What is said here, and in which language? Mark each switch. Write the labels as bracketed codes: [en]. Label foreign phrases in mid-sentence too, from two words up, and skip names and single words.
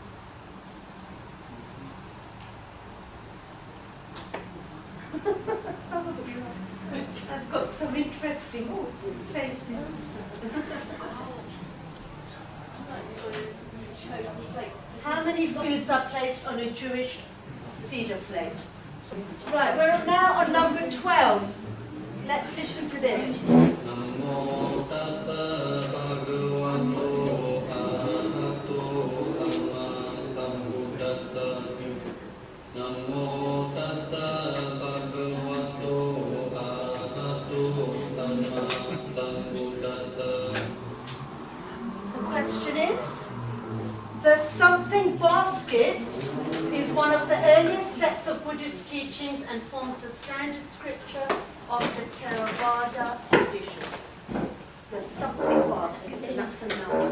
[en] Some of you have got some interesting faces. How many foods are placed on a Jewish Sidra plate? Right, we're now on number 12. Let's listen to this. [pi] Namo tassa bhagavato arahato samma sambuddhassa. Namo tassa bhagavato arahato samma sambuddhassa. [en] The question is, the something baskets is one of the earliest sets of Buddhist teachings and forms the standard scripture of the Theravada tradition. The something baskets, and that's a number.